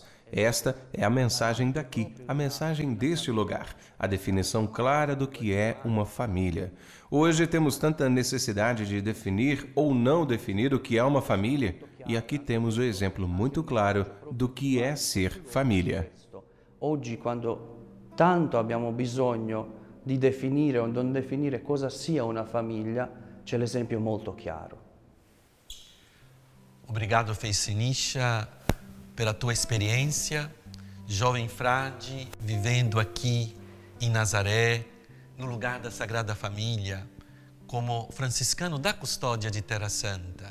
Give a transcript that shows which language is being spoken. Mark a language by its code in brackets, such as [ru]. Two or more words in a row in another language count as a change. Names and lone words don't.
[pt] Esta é a mensagem daqui, a mensagem deste lugar, a definição clara do que é uma família. Hoje temos tanta necessidade de definir ou não definir o que é uma família, e aqui temos o exemplo muito claro do que é ser família. [it] Oggi, quando tanto abbiamo bisogno di definire o non definire cosa sia una famiglia, c'è l'esempio molto chiaro. [pt] Obrigado, Frei Sinischa, pela tua experiência, jovem frade, vivendo aqui em Nazaré, no lugar da Sagrada Família, como franciscano da custódia de Terra Santa.